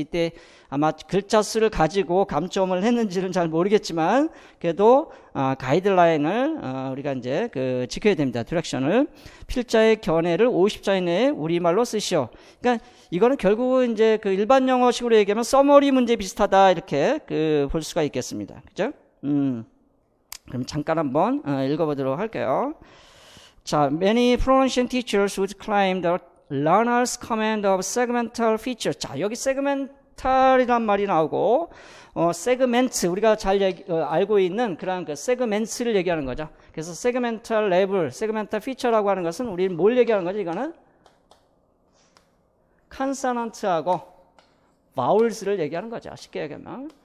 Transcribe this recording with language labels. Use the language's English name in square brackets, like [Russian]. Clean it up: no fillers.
[Korean] 이때 아마 글자 수를 가지고 감점을 했는지는 잘 모르겠지만, 그래도 가이드라인을 우리가 이제 지켜야 됩니다. 디렉션을. 필자의 견해를 50자 이내에 우리말로 쓰시오. 그러니까 이거는 결국은 이제 일반 영어식으로 얘기하면 서머리 문제 비슷하다, 이렇게 볼 수가 있겠습니다. 그죠? 그럼 잠깐 한번 읽어보도록 할게요. [English] 자, many pronunciation teachers would claim the learner's command of segmental feature. [Korean] 자, 여기 segmental이란 말이 나오고, segment, 우리가 잘 알고 있는 그런 segments를 얘기하는 거죠. 그래서 segmental level, segmental feature라고 하는 것은 우리는 뭘 얘기하는 거죠? 이거는 consonant하고 vowels를 얘기하는 거죠. 쉽게 얘기하면.